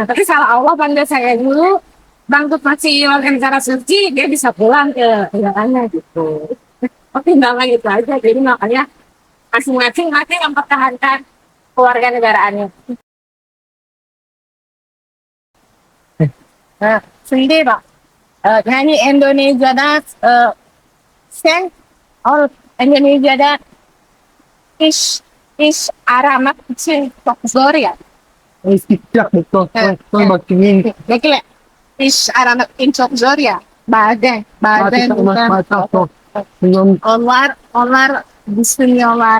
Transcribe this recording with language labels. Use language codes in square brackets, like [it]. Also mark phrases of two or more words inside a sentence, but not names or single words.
[id] Tapi kalau Allah panggil saya dulu, Bang Tut masih warga negara suci, dia bisa pulang ke negaranya gitu. Pertimbangan itu aja. Jadi makanya masing-masing mempertahankan keluarga negaraannya. Sendiri Pak. [tr] Yani Endonezya'da sen Endonezya'da iş aramak için çok zor ya. İstikrar betul. Bakayım. Bekle. İş aramak için çok zor ya. Bazen onlar düşünüyorlar.